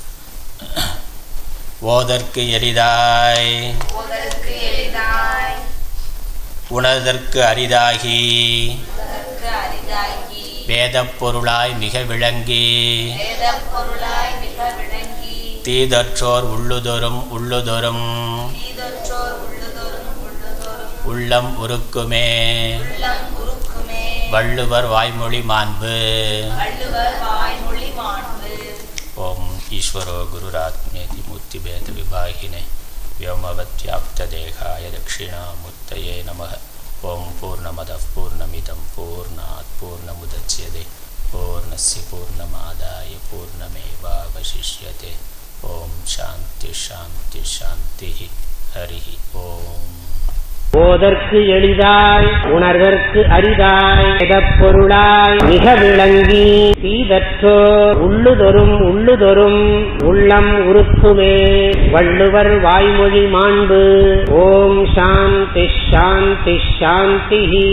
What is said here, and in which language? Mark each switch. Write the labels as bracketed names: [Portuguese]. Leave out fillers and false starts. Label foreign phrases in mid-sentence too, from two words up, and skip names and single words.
[Tamil] ஓதற்கு எளிதாய் உணர்தற்கு அரிதாகி வேதப் பொருளாய் மிக விளங்கி தீதற்றோர் உள்ளுதொரும் உள்ளம் உருக்குமே வள்ளுவர் வாய்மொழி மாண்பு. [Sanskrit] ओम् ईश्वरो गुरुरात्मेति मूर्तिभेद विभागिने व्योमवत्याप्तदेहाय दक्षिणामूर्तये नमः. ओं पूर्णमदः पूर्णमिदं पूर्णात् पूर्णमुदच्यते पूर्णस्य पूर्णमादाय पूर्णमेवावशिष्यते. ओं शान्ति शान्ति शान्तिः. हरिः ओम्. [Tamil] ஓதற்கு எளிதாய் உணர்தற்கு அரிதாய் வேதப்பொருளாய் மிக விளங்கி தீதற்றோர் உள்ளுதொரும் உள்ளம் உருக்குமே வள்ளுவர் வாய்மொழி மாண்பு. [Sanskrit] ओम् शान्ति शान्ति शान्ति.